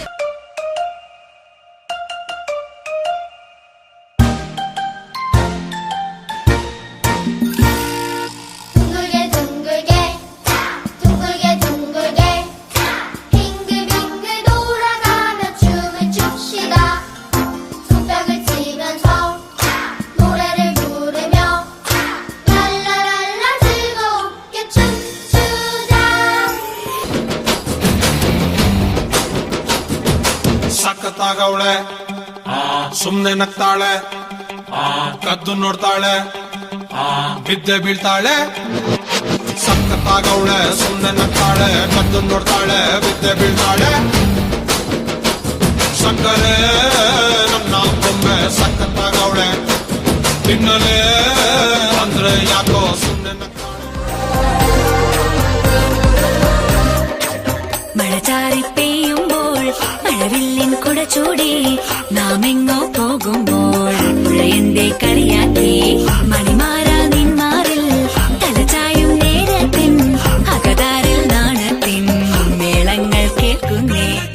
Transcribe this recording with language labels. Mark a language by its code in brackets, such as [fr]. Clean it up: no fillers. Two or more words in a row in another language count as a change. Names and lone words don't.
[ko] 둥글게 둥글게 둥글게 빙글빙글 돌아가며 춤을 춥시다. 손뼉을 치면서 노래를 부르며 랄라랄라 즐겁게 춤추자. [kn] ಸಖತ್ತಾಗವಳೆ ಸುಮ್ನೆ ನಗ್ತಾಳೆ ಕದ್ದು ನೋಡ್ತಾಳೆ ಬಿದ್ದೆ ಬೀಳ್ತಾಳೆ. ಸಖತ್ತಾಗವಳೆ ಸುಮ್ನೆ ನಗ್ತಾಳೆ ಕದ್ದು ನೋಡ್ತಾಳೆ ಬಿದ್ದೆ ಬೀಳ್ತಾಳೆ. ಸಕ್ಕರೆ ನನ್ನ ಬೊಮ್ಮೆ ಸಖತ್ತಾಗವಳೆ ತಿನ್ನಲೇ ಅಂದ್ರೆ ಯಾಕೋ ಸುಮ್ನೆ [ml] മഴ ചാറി പെയ്യുമ്പോൾ മഴവില്ലിൻ കുട ചൂടി നാം എങ്ങോ പോകുമ്പോൾ പുഴയന്റെ കളിയാക്കി മണിമാറാ നിന്മാറിൽ തലചായും നേരത്തിൻ അകതാരിൽ നാണത്തിൻ മേളങ്ങൾ കേൾക്കുന്നേ.